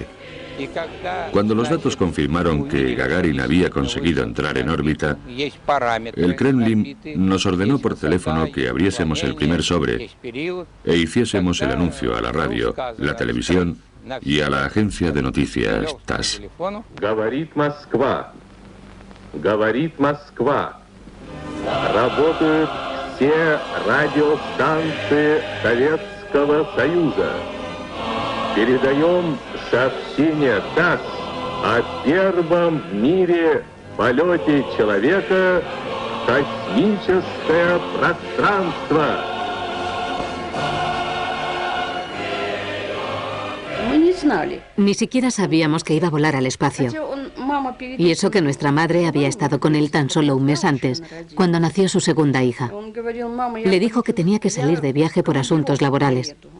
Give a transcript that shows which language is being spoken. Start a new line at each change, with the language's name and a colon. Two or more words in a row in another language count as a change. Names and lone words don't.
Spanish: Cuando los datos confirmaron que Gagarin había conseguido entrar en órbita, el Kremlin nos ordenó por teléfono que abriésemos el primer sobre e hiciésemos el anuncio a la radio, la televisión y a la agencia de noticias TASS.
Russian: Говорит Москва. Говорит Москва. Работают все радиостанции Советского Союза. Передаем сообщение ТАСС о первом в мире полете человека в космическое пространство.
Spanish: Ni siquiera sabíamos que iba a volar al espacio. Y eso que nuestra madre había estado con él tan solo un mes antes, cuando nació su segunda hija. Le dijo que tenía que salir de viaje por asuntos laborales.